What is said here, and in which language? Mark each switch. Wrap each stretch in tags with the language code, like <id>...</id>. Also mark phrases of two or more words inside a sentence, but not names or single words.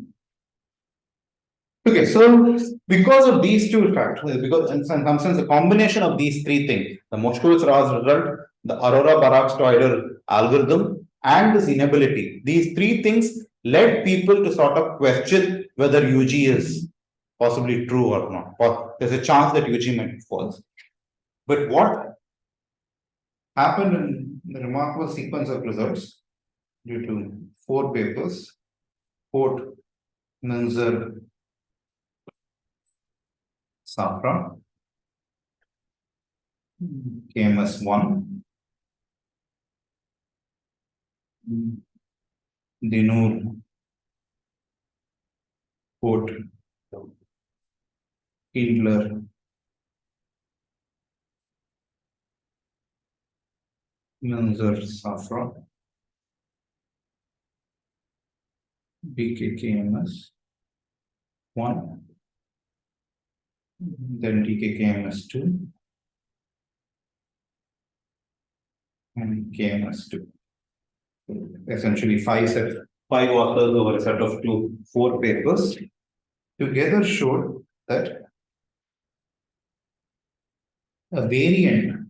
<en>Okay, so because of these two factors, because in some sense the combination of these three things, the Moshkowitz-Raz result, the aurora borealis algorithm, and this inability, these three things led people to sort of question whether UG is possibly true or not, or there's a chance that UG might be false. But what happened in the remarkable sequence of results due to 4 papers, Fort, Minzer, Safra, KMS1, Dinur, Fort, Kindler, Minzer, Safra, BKKMS 1, then DKKMS 2, and KMS 2. Essentially 5 authors over a set of 4 papers together showed that a variant.</en>